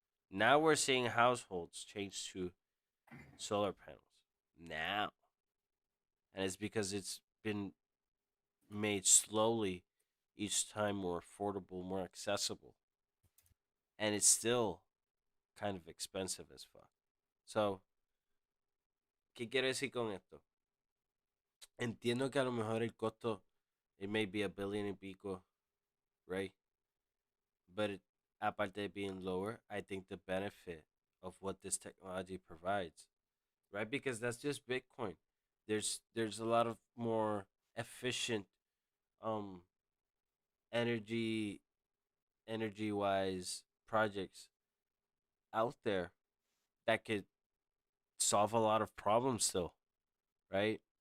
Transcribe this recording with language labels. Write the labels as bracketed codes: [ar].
[en] Now we're seeing households change to solar panels now, and it's because it's been made slowly, each time more affordable, more accessible, and it's still kind of expensive as fuck. [es] So, ¿qué quiero decir con esto? Entiendo que a lo mejor el costo, [en] it may be a billion [es] y pico, right? [en] But [es] aparte de [en] being lower, I think the benefit of what this technology provides, right? Because that's just Bitcoin. There's a lot of more efficient um energy energy wise projects out there that could solve a lot of problems still, right?